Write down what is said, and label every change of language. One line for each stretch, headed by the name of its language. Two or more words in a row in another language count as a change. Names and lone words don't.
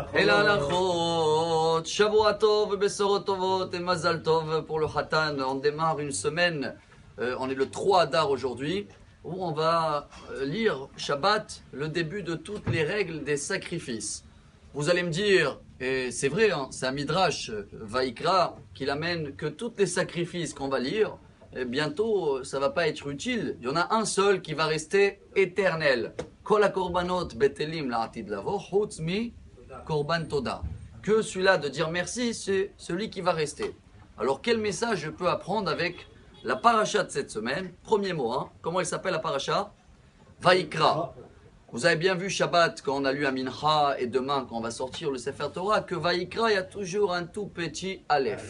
Hebrew: אל הלכות, שבוע טוב, בשורות טובות et מזל טוב
French: pour le
Hebrew: Khatan.
French: On démarre une semaine, on est le 3 Adar aujourd'hui, où on va lire Shabbat, le début de toutes les règles des sacrifices. Vous allez me dire, et c'est vrai, hein, c'est un midrash, Vaikra, qui l'amène que tous les sacrifices qu'on va lire, bientôt ça va pas être utile. Il y en a un seul qui va rester éternel.
Hebrew: כל הקרבנות בטלים לעתיד לבוא, חוץ מי קרבן תודה.
French: Que celui-là de dire merci, c'est celui qui va rester. Alors quel message je peux apprendre avec la paracha de cette semaine? Premier mot, hein. Comment elle s'appelle la paracha? Vaikra. Vous avez bien vu Shabbat quand on a lu un Mincha et demain quand on va sortir le
Hebrew: ספר תורה
French: que Vaikra, il y a toujours un tout petit Aleph.